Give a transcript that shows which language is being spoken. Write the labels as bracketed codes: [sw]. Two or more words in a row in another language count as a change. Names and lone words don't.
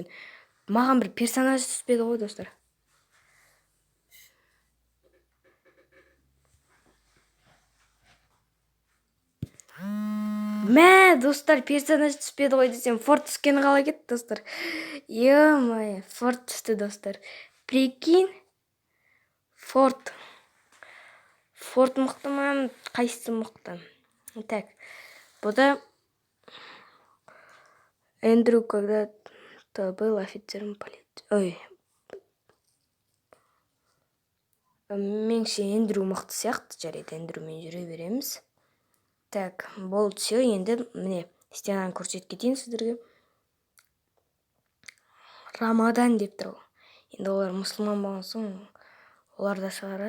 [kk] Маған бір персонаж түспеді ғой, достар. Достар, персонаж түспеді ғой десем, форт түскені қалай кетті, достар. Ё-моё, форт түсті, достар. Прикинь, форт мықты ма, қайсысы мықты? [ru] Так, бұда Эндрю когда-то был офицером полиции. [kk] Меніңше Эндрю мықты сияқты, жарайды, Эндрюмен жүре береміз. Так, болды, все, енді міне стенаны көрсетіп кетейін сіздерге. Рамадан деп тұр. Енді олар мұсылман болған соң, олар да шығарады.